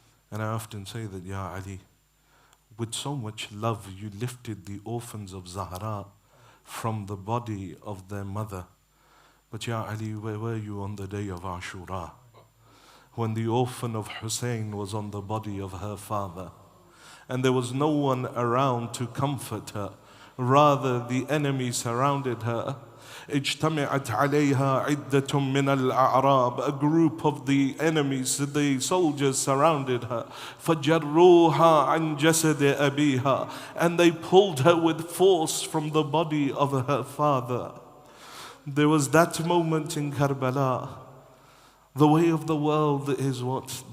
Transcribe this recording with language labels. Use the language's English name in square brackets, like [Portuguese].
[English] And I often say that, Ya Ali, with so much love you lifted the orphans of Zahra from the body of their mother. But Ya Ali, where were you on the day of Ashura? When the orphan of Husayn was on the body of her father. And there was no one around to comfort her. Rather, the enemy surrounded her. [Arabic] اجتمعت عليها عدة من الأعراب. [English] A group of the enemies, the soldiers surrounded her. [Arabic] فجروها عن جسد أبيها. [English] And they pulled her with force from the body of her father. There was that moment in Karbala. The way of the world is what?